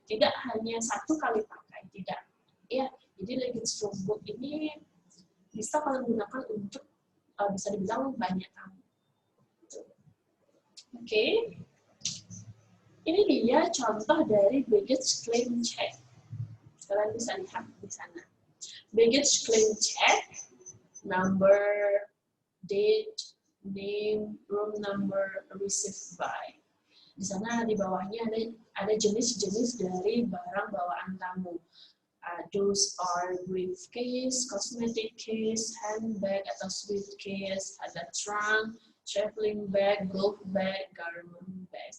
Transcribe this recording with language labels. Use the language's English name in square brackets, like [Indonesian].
[Indonesian] Tidak hanya satu kali pakai, tidak. Ya, jadi Luggage Room Book ini bisa kalian gunakan untuk bisa dibilang banyak tamu. Oke. Ini dia contoh dari Baggage Claim Check. Kalian bisa lihat di sana. [English] Baggage Claim Check, number, date, name, room number, received by. [Indonesian] Di sana di bawahnya ada jenis-jenis dari barang bawaan tamu. [English] Those are briefcase, cosmetic case, handbag atau suitcase, ada trunk, traveling bag, golf bag, garment bag.